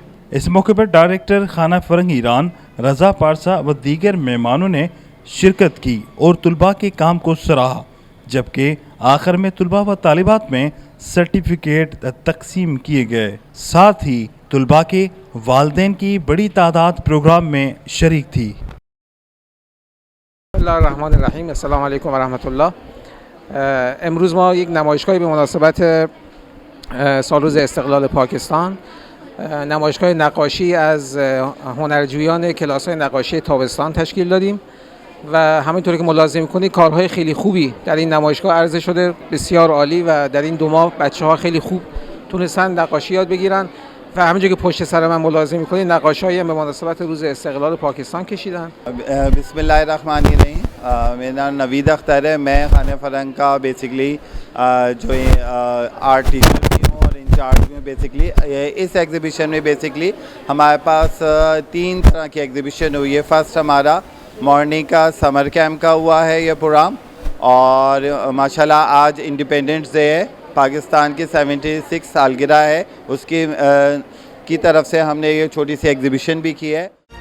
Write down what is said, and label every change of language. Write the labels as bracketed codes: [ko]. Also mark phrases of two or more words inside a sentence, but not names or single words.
[ur] اس موقع پر ڈائریکٹر خانہ فرہنگ ایران رضا پارسا و دیگر مہمانوں نے شرکت کی اور طلبہ کے کام کو سراہا، جبکہ آخر میں طلبہ و طالبات میں سرٹیفکیٹ تقسیم کیے گئے. ساتھ ہی طلبہ کے والدین کی بڑی تعداد پروگرام میں شریک تھی. [ar] بسم الله الرحمن الرحيم، السلام عليكم ورحمة الله. [fa] امروز ما یک نمایشگاهی به مناسبت سالروز استقلال پاکستان، نمایشگاه نقاشی از هنرجویان کلاس‌های نقاشی تابستان تشکیل دادیم و همینطوری که ملاحظه می‌کنید کارهای خیلی خوبی در این نمایشگاه عرضه شده، بسیار عالی و در این 2 ماه بچه‌ها خیلی خوب تونستن نقاشی یاد بگیرن و همینجوری که پشت سر من ملاحظه می‌کنید نقاشی‌هایی به مناسبت روز استقلال پاکستان کشیدن. [ar] بسم الله الرحمن الرحیم. [ur] میرا نام نوید اختر ہے. میں خانہ فرہنگ کا بیسکلی جو [en] art teacher [ur] بھی ہوں اور انچارج بھی ہوں. بیسکلی اس ایگزیبیشن میں بیسکلی ہمارے پاس 3 طرح کی ایگزیبیشن ہوئی ہے. فرسٹ ہمارا مارننگ کا [en] summer camp [ur] کا ہوا ہے یہ پروگرام، اور ماشاءاللہ آج [en] independence day [ur] ہے، پاکستان کی 76 سالگرہ ہے، اس کی کی طرف سے ہم نے یہ چھوٹی سی ایگزیبیشن بھی کی ہے.